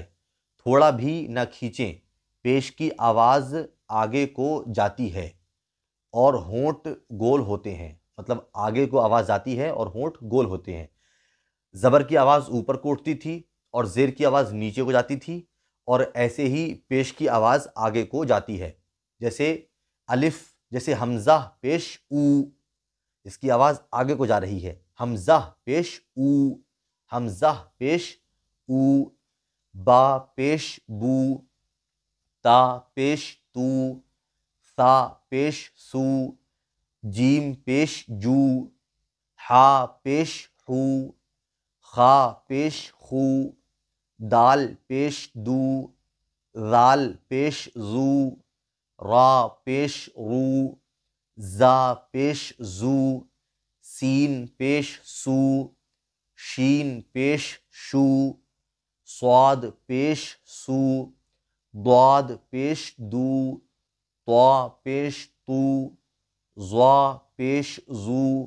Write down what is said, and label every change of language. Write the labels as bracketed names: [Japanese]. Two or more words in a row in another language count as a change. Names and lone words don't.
[Urdu] تھوڑا بھی نہ کھینچیں، پیش کی آواز آگے کو جاتی ہے اور ہونٹ گول ہوتے ہیں، مطلب آگے کو آواز جاتی ہے اور ہونٹ گول ہوتے ہیں۔ زبر کی آواز اوپر کو اٹھتی تھی اور زیر کی آواز نیچے کو جاتی تھی، اور ایسے ہی پیش کی آواز آگے کو جاتی ہے۔ جیسے الف، جیسے حمزہ پیش او، اس کی آواز آگے کو جا رہی ہے، حمزہ پیش او، حمزہ پیش او۔ با پیش بو، تا پیش تو، ثا پیش سو، جیم پیش جو، حا پیش حو، خا پیش خو، دال پیش دو، ذال پیش زو، را پیش رو، زا پیش زو، سین پیش سو، شین پیش شو، صاد پیش سو، ضاد پیش دو، طا پیش تو، ظا پیش زو،